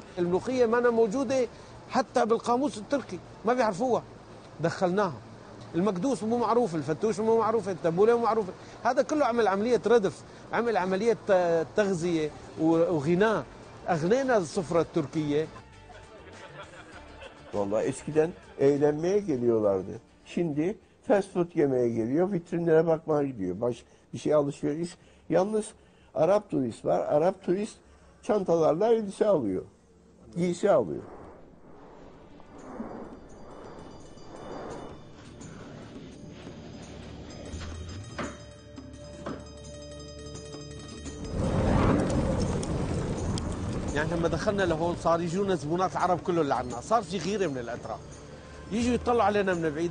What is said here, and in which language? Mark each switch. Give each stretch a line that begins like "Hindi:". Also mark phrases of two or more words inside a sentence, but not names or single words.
Arabic: الملوخية ما أنا موجودة حتى بالقاموس التركي، ما بيعرفوها، دخلناها. المكدوس مو معروف، الفتوش مو معروف، التبولة مو معروف. هذا كله عمل عملية ردف، عمل عملية تغذية وغناء. أغنينا السفرة التركية.
Turkish: Vallahi eskiden eğlenmeye geliyorlardı. Şimdi
English: fast food
Turkish: yemeye geliyor, vitrinlere bakmaya gidiyor. Bir şey alışveriş. Yalnız Arap turist var. Arap turist çantalarla elbise alıyor. Giysi alıyor.
Arabic: يعني لما دخلنا لهون صار يجونا زبونات العرب كله اللي عنا، صار في غيرة من الأتراك، يجوا يطلعوا علينا من بعيد.